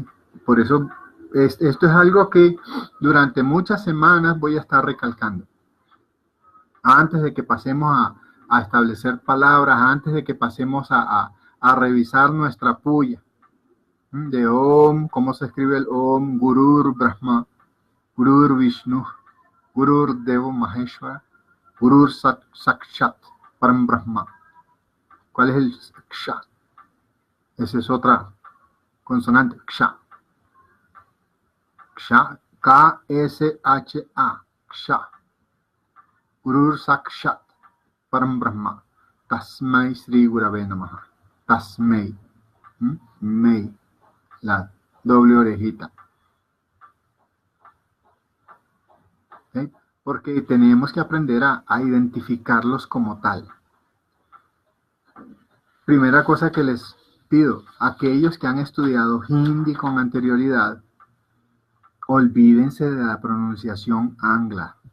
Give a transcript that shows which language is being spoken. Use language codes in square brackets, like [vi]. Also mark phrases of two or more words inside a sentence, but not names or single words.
[es] Por eso esto es algo que durante muchas semanas voy a estar recalcando. Antes de que pasemos a establecer palabras, antes de que pasemos a revisar nuestra puya de Om, cómo se escribe el Om, [sa] गुरुर् ब्रह्मा, गुरुर् विष्णु, गुरुर् देवो महेश्वर, गुरुर् साक्षात् परम् ब्रह्म. [es] ¿Cuál es el Ksha? Esa es otra consonante, Ksha. Ksha, K-S-H-A, Ksha. [sa] गुरुर् साक्षात् परम् ब्रह्म. तस्मै श्री गुरवे नमः. [es] Tasmai. Mei. La doble orejita. ¿Okay? Porque tenemos que aprender a identificarlos como tal. Primera cosa que les pido, aquellos que han estudiado hindi con anterioridad, olvídense de la pronunciación angla.